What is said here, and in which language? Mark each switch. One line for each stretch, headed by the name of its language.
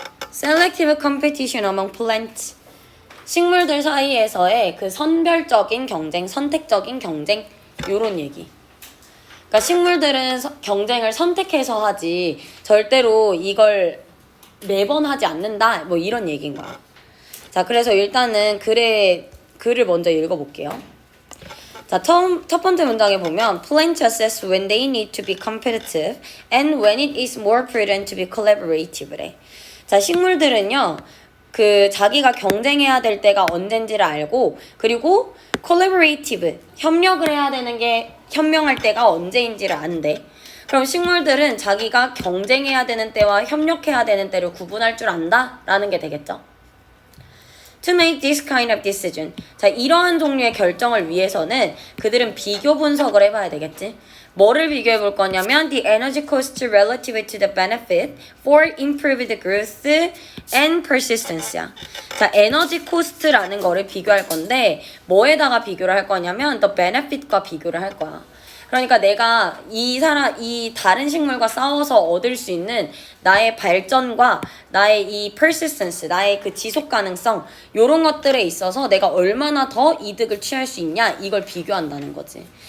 English: selective competition among plants.
Korean: 식물들 사이에서의 그 선별적인 경쟁, 선택적인 경쟁 요런 얘기. 그러니까 식물들은 경쟁을 선택해서 하지 절대로 이걸 매번 하지 않는다 뭐 이런 얘기인 거야. 자, 그래서 일단은 글을 먼저 읽어볼게요. 자, 첫 번째 문장에 보면
English: Plants assess when they need to be competitive and when it is more prudent to be collaborative래.
Korean: 자, 식물들은요, 그 자기가 경쟁해야 될 때가 언젠지를 알고 그리고 collaborative, 협력을 해야 되는 게 현명할 때가 언제인지를 안대. 그럼 식물들은 자기가 경쟁해야 되는 때와 협력해야 되는 때를 구분할 줄 안다? 라는 게 되겠죠.
English: To make this kind of decision.
Korean: 자, 이러한 종류의 결정을 위해서는 그들은 비교 분석을 해봐야 되겠지. 뭐를 비교해 볼 거냐면
English: the energy cost relative to the benefit for improved growth and persistence야.
Korean: 자, 에너지 코스트라는 거를 비교할 건데 뭐에다가 비교를 할 거냐면
English: the benefit
Korean: 과 비교를 할 거야. 그러니까 내가 이 다른 식물과 싸워서 얻을 수 있는 나의 발전과 나의 이 persistence, 나의 그 지속 가능성 요런 것들에 있어서 내가 얼마나 더 이득을 취할 수 있냐 이걸 비교한다는 거지.